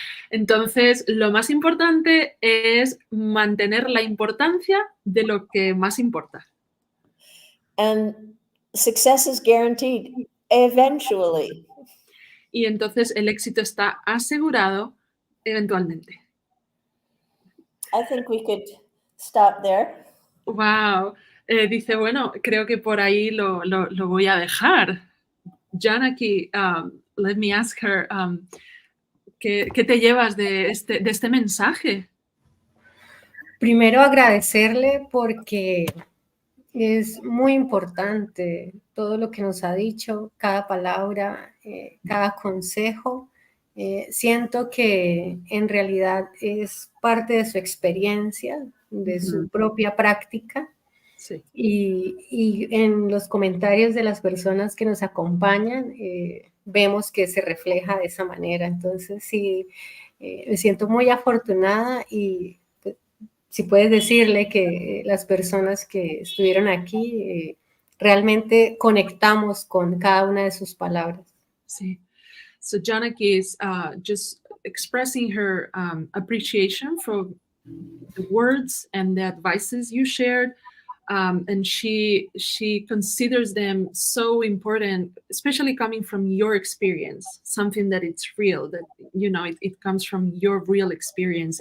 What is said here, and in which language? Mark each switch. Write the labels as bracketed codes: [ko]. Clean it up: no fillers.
[es] Entonces, lo más importante es mantener la importancia de lo que más importa. [en] And success is guaranteed eventually. [es] Y entonces el éxito está asegurado eventualmente. [en] I think we could stop there. Wow. [es] Dice, bueno, creo que por ahí lo voy a dejar. Janaki, [en] let me ask her, [es] ¿qué te llevas de este mensaje? Primero agradecerle porque es muy importante todo lo que nos ha dicho, cada palabra, cada consejo. Siento que en realidad es parte de su experiencia, de su propia práctica. Sí. Y en los comentarios de las personas que nos acompañan, vemos que se refleja de esa manera. Entonces, sí, me siento muy afortunada y pues, si puedes decirle que las personas que estuvieron aquí realmente conectamos con cada una de sus palabras. Sí. [en] So Janaki is just expressing her appreciation for the words and the advices you shared. And she considers them so important, especially coming from your experience, something that it's real, that it comes from your real experience.